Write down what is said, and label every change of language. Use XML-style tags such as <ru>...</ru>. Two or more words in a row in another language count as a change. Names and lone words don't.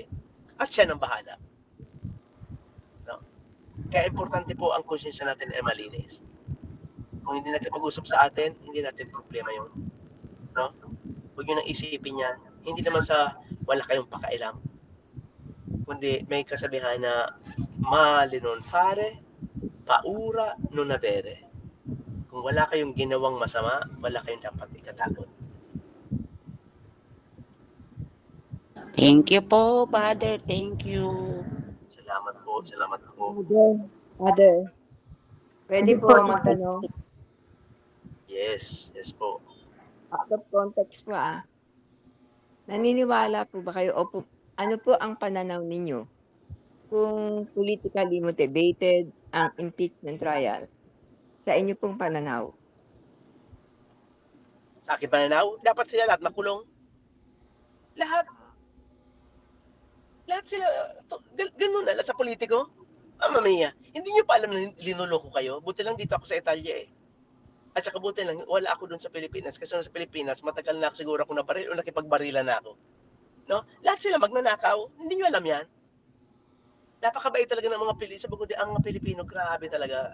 <tl>At siya nang bahala. No? Kaya importante po ang konsensya natin ay malinis. Kung hindi natin pag-usap sa atin, hindi natin problema yun. No? Huwag nyo nang isipin yan. Hindi naman sa wala kayong pakailam. Kundi may kasabihan na</tl> <it>male non fare, paura non avere.</it> <tl>Kung wala kayong ginawang masama, wala kayong dapat ikatakot.</tl> <en>Thank you po, Father. Thank you.</en> <tl>Salamat po. Father, pwede Hindi po po. magtanong? Yes po.</tl> <en>Out of context</en> <tl>po Naniniwala po ba kayo o ano po ang pananaw ninyo kung</tl> <en>politically motivated</en> <tl>ang</tl> <en>impeachment trial?</en> <tl>Sa inyo pong pananaw. Sa aking pananaw, dapat sila lahat makulong. Lahat sila, ganun na sa politiko.</tl> <it>Mamma mia,</it> <tl>hindi nyo pa alam na linuloko kayo. Buti lang dito ako sa Italia eh. At saka buti lang, wala ako dun sa Pilipinas. Kasi sa Pilipinas, matagal na ako siguro ako nabaril o nakipagbarilan na ako. No? Lahat sila magnanakaw. Hindi nyo alam yan. Napakabait talaga ng mga Pilipino. Sabi ko, ang mga Pilipino, grabe talaga.</tl>